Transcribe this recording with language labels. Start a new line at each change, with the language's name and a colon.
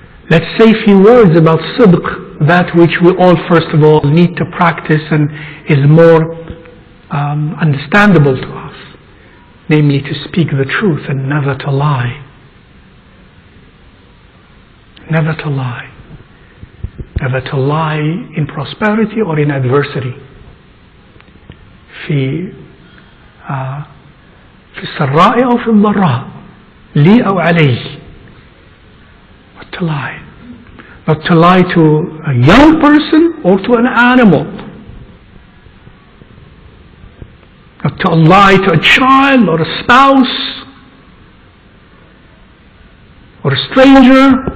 English: Let's say a few words about Sidq, that which we all first of all need to practice and is more understandable to us. Namely, to speak the truth and never to lie. Never to lie. Never to lie in prosperity or in adversity.
Arabic: في السراء أو في الضراء لي أو علي.
English: Not to lie. Not to lie to a young person or to an animal. Not to lie to a child or a spouse or a stranger.